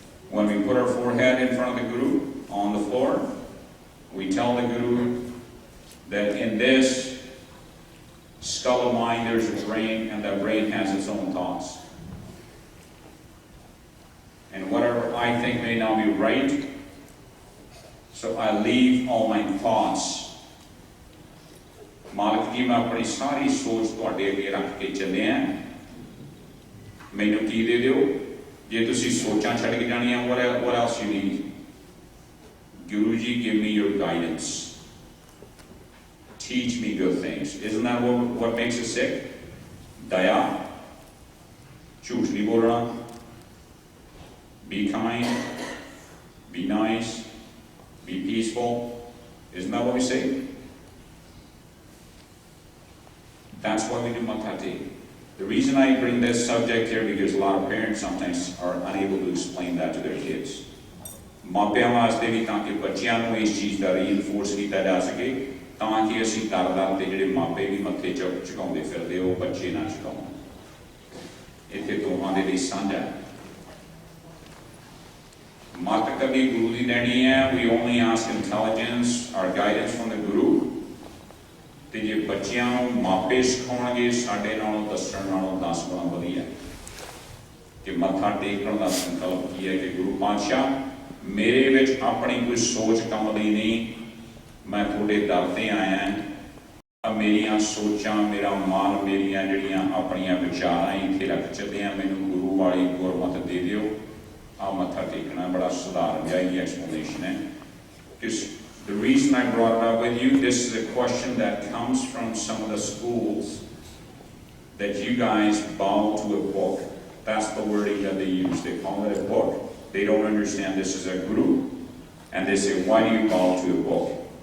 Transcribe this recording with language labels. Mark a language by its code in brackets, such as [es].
[en] When we put our forehead in front of the Guru on the floor, we tell the Guru that in this skull of mine there's a brain, and that brain has its own thoughts. And whatever I think may not be right, so I leave all my thoughts. [pa] Malik ji, [hi] मैं अपनी सारी सोच [pa] ਤੁਹਾਡੇ ਅੱਗੇ ਰੱਖ ਕੇ ਚੱਲਿਆ। ਮੈਨੂੰ ਕੀ ਦੇ ਦਿਓ? ਜੇ ਤੁਸੀਂ ਸੋਚਾਂ ਛੱਡ ਕੇ ਜਾਣੀਆਂ, [en] what else you need? Guru ji, give me your guidance. Teach me good things. Isn't that what makes us sick? Daya. [pa] Jhoot nahi bolna. [en] Be kind. Be nice. Be peaceful. Isn't that what we say? That's why we do Matha Teka. The reason I bring this subject here, because a lot of parents sometimes are unable to explain that to their kids. [pa] ਮਾਪਿਆਂ ਵਾਸਤੇ ਵੀ ਤਾਂ ਕਿ ਬੱਚਿਆਂ ਨੂੰ ਇਸ ਚੀਜ਼ ਦਾ ਰੀਇਨਫੋਰਸ ਕੀਤਾ ਜਾ ਸਕੇ, ਤਾਂ ਕਿ ਅਸੀਂ ਦਰ ਤੇ ਜਿਹੜੇ ਮਾਪੇ ਵੀ ਮੱਥੇ ਝੁਕਾਉਂਦੇ ਫਿਰਦੇ ਉਹ ਬੱਚੇ ਨਾ ਝੁਕਾਉਣ। ਇੱਥੇ ਦੋਵਾਂ ਦੇ ਲਈ ਸਾਂਝਾ ਮੱਤ ਕਦੀ ਗੁਰੂ ਦੀ ਲੈਣੀ ਹੈ। [en] We only ask intelligence or guidance from the Guru. [pa] ਤੇ ਜੇ ਬੱਚਿਆਂ ਨੂੰ ਮਾਪੇ ਸਿਖਾਉਣਗੇ, ਸਾਡੇ ਨਾਲੋਂ ਦੱਸਣ ਨਾਲੋਂ 10 ਗੁਣਾ ਵਧੀਆ। ਕਿ ਮੱਥਾ ਟੇਕਣ ਦਾ ਸੰਕਲਪ ਕੀ ਹੈ ਕਿ ਗੁਰੂ ਪਾਤਸ਼ਾਹ ਮੇਰੇ ਵਿੱਚ ਆਪਣੀ ਕੋਈ ਸੋਚ ਕੰਮ ਦੀ ਨਹੀਂ, ਮੈਂ ਤੁਹਾਡੇ ਦਰ ਤੇ ਆਇਆ। ਮੇਰੀਆਂ ਸੋਚਾਂ, ਮੇਰਾ ਮਨ, ਮੇਰੀਆਂ ਜਿਹੜੀਆਂ ਆਪਣੀਆਂ ਵਿਚਾਰਾਂ ਇੱਥੇ ਰੱਖ ਚੱਲੇ ਆ, ਮੈਨੂੰ ਗੁਰੂ ਵਾਲੀ ਗੁਰਮਤਿ ਦੇ ਦਿਓ। ਆ ਮੱਥਾ ਟੇਕਣਾ ਬੜਾ ਸਧਾਰਨ ਜਿਹਾ ਹੀ ਐਕਸਪਲੇਨੇਸ਼ਨ ਹੈ ਕਿ [en] The reason I brought it up with you, this is a question that comes from some of the schools that you guys bow to a book. That's the wording that they use. They call it a book. They don't understand this is a guru. And they say, why do you bow to a book?